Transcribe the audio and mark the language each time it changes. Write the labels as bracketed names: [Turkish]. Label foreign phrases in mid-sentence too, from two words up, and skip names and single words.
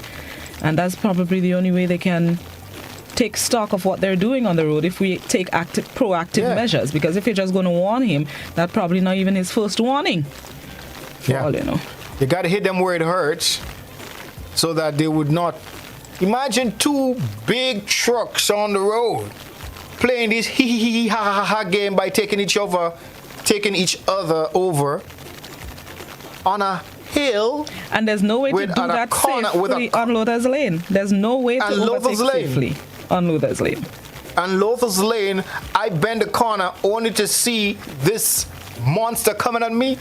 [English] And that's probably the only way they can take stock of what they're doing on the road, if we take proactive measures. Because if you're just going to warn him, that's probably not even his first warning. For all you know. You got to hit them where it hurts so that they would not. Imagine two big trucks on the road playing this hee-hee-hee-ha-ha-ha game by taking each other over on a hill. And there's no way to do that safely on Lothers Lane. There's no way to overtake safely on Lothers Lane. And Lothers Lane, I bend the corner only to see this monster coming at me.